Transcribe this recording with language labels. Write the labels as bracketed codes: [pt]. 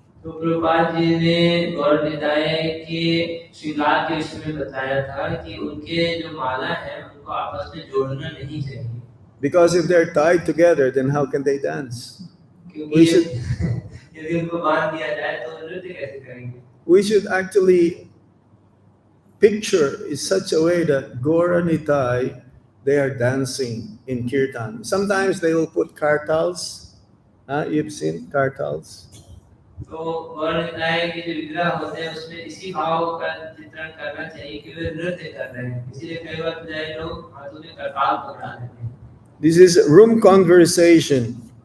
[hi] तो प्रभुपाद जी ने गौर निताय के श्रृंगार के विषय में बताया था कि उनके जो माला है उनको आपस में जोड़ना नहीं चाहिए. [en] Because if they're tied together, then how can they dance? [hi] क्योंकि यदि उनको बांध दिया जाए तो नृत्य कैसे करेंगे. [en] We should actually picture in such a way that Gora Nitai, they are dancing in Kirtan. Sometimes they will put kartals. You've seen kartals? [hi] तो गौर निताय के जो विग्रह होते हैं उसमें इसी भाव का चित्रण करना चाहिए कि वे नृत्य कर रहे हैं. इसलिए कई बार पुजारी लोग हाथों में करताल पकड़ा लेते हैं. [en] This is room conversation.